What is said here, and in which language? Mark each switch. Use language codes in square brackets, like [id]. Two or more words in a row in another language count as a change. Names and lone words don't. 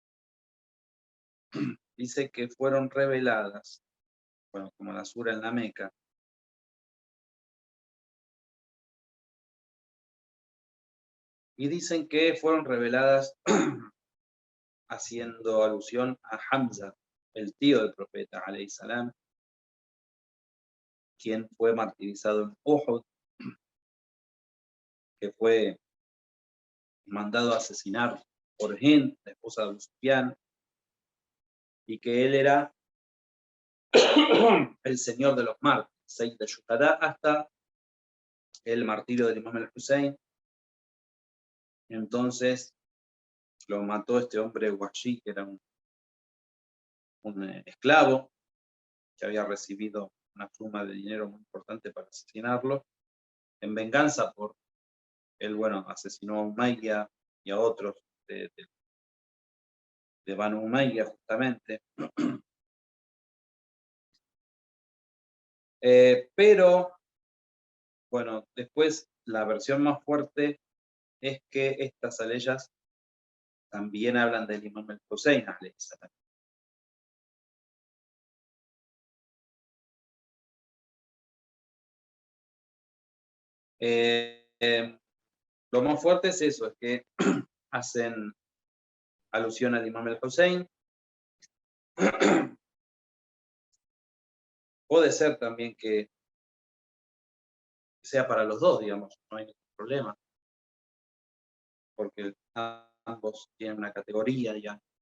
[es] dice que fueron reveladas, bueno, como la sura en la Meca, y dicen que fueron reveladas haciendo alusión a Hamza, el tío del profeta, [ar] عليه السلام, [es] quien fue martirizado en Uhud, que fue mandado a asesinar por Hind, la esposa de Abu Sufyan, y que él era el señor de los mártires, [ar] سيد الشهداء, [es] hasta el martirio del Imam al-Hussein, Entonces lo mató este hombre Washi, que era un esclavo, que había recibido una suma de dinero muy importante para asesinarlo, en venganza por él, bueno, asesinó a Umayya y a otros de Banu Umayya justamente. Pero, bueno, después la versión más fuerte es que estas aleyas también hablan del Imam al-Hussein, [ar] عليه السلام. [es] Lo más fuerte es eso, es que hacen alusión al Imam al-Hussein. Puede ser también que sea para los dos, digamos, no hay ningún problema, porque ambos tienen una categoría ya